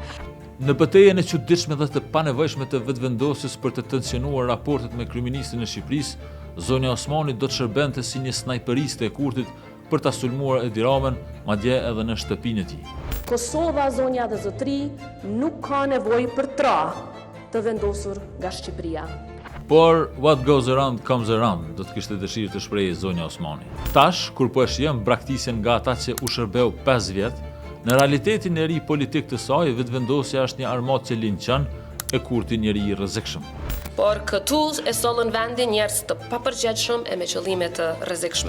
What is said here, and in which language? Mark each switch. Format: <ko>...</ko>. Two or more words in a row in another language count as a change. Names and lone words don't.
<sq>në betejën e çuditshme dhe të panevojshme të vetëvendosjes për të tensionuar raportet me kryeministrin e Shqipërisë, zonja Osmani do të shërbente si një snajperiste e Kurtit për ta sulmuar Edi Ramën, madje edhe në shtëpinë e tij. Kosova, zonja dhe zotëri, nuk ka nevojë për tra të vendosur nga Shqipëria.</sq> <en>Por what goes around comes around,</en> <sq>do të kishte dëshirë të shprehej zonja Osmani. Tash, kur po e shijon braktisjen nga ata që u shërbeu 5 vjet, në realitetin e ri politik të saj, vetëvendosja është një armatë që linçon e Kurti njeri i rrezikshëm. Por këtu e sollën vendin njerëz të papërgjegjshëm e me qëllime të rrezikshme.</sq>